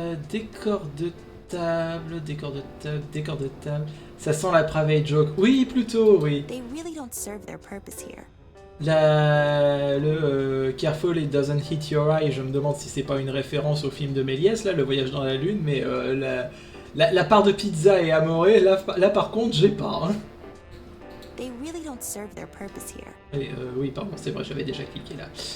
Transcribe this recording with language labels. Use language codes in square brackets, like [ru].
[fr] Décor de table, décor de table, décor de table. Ça sent la private joke. Oui, plutôt, oui. [en] They really don't serve their purpose here. [fr] Le [en] Careful it doesn't hit your eye, [fr] je me demande si c'est pas une référence au film de Méliès, là, Le Voyage dans la Lune, mais la part de pizza et amoré, là par contre, j'ai pas. Hein. [en] They really don't serve their purpose here. [fr] Et, oui, pardon, c'est vrai, j'avais déjà cliqué là.